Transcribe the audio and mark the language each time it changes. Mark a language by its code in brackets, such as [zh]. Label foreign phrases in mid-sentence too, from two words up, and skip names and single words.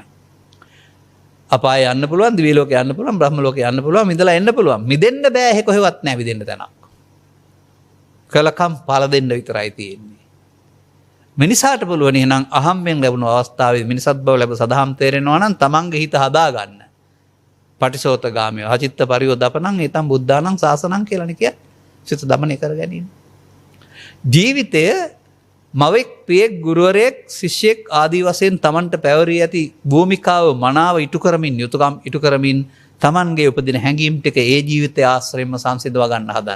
[si] අපාය යන්න පුළුවන්, දිව්‍ය ලෝකේ යන්න පුළුවන්, බ්‍රහ්ම ලෝකේ යන්න පුළුවන්, මිදලා එන්න පුළුවන්. මිදෙන්න බෑ එහෙ කොහෙවත් නැහැ මිදෙන්න තැනක්. කලකම් පාල දෙන්න විතරයි තියෙන්නේ. මිනිසාට පුළුවන් එහෙනම් අහම්බෙන් ලැබුණු අවස්ථාවේ මිනිසත් බව ලැබ සදහම් තේරෙනවා නම් තමන්ගේ හිත හදා ගන්න. [pi] පටිසෝතගාමී අචිත්ත පරියෝදපණං ඒතම් බුද්ධානං සාසනං [si] කියලානේ කියන්නේ. සිත දමනය කර ගැනීම. ජීවිතය මවෙක් පියෙක් ගුරුවරයෙක් ශිෂ්‍යෙක් ආදී වශයෙන් තමන්ට පැවරී ඇති භූමිකාව මනාව ඉටු කරමින් යුතුයකම් ඉටු කරමින් තමන්ගේ උපදින හැඟීම් ටික ඒ ජීවිතය ආශ්‍රයෙන්ම සංසිඳවා ගන්න හදන්න.